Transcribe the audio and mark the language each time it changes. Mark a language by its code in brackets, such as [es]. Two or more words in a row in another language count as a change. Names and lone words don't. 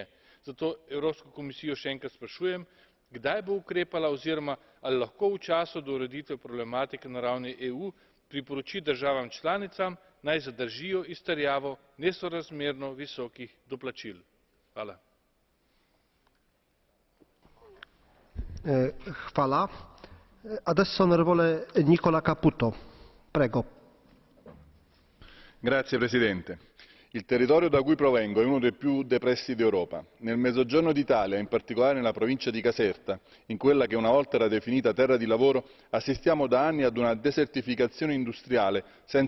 [sl] Zato Evropsko komisijo še enkrat sprašujem, kdaj bo ukrepala oziroma ali lahko v času do ureditve problematike na ravni EU priporoči državam članicam, naj zadržijo izterjavo nesorazmerno visokih doplačil. Hvala. Hvala. [it] Adesso onorevole Nicola Caputo. Prego. Grazie Presidente. Il territorio da cui provengo è uno dei più depressi d'Europa. Nel mezzogiorno d'Italia, in particolare nella provincia di Caserta, in quella che una volta era definita terra di lavoro, assistiamo da anni ad una desertificazione industriale senza